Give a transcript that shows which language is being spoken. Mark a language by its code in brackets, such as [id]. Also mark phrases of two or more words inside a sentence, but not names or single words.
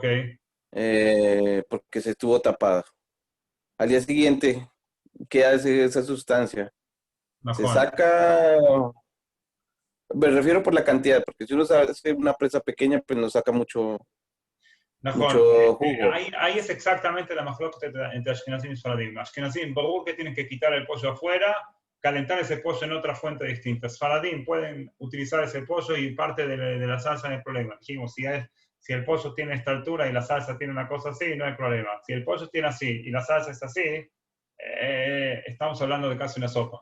[es] porque se estuvo tapada. Al día siguiente, ¿qué hace esa sustancia? Se Mejor. saca, me refiero por la cantidad, porque si uno hace una presa pequeña, pues no saca mucho, Najón, mucho jugo. ahí es exactamente la מחלוקת entre Ashkenazim y Sfaradim. Ashkenazim, ברור que tienen que quitar el pollo afuera, calentar ese pollo en otra fuente distinta. Sfaradim pueden utilizar ese pollo y parte de la salsa no hay problema. Dijimos, si el pollo tiene esta altura y la salsa tiene una cosa así, no hay problema. Si el pollo tiene así y la salsa es así, estamos hablando de casi una sopa.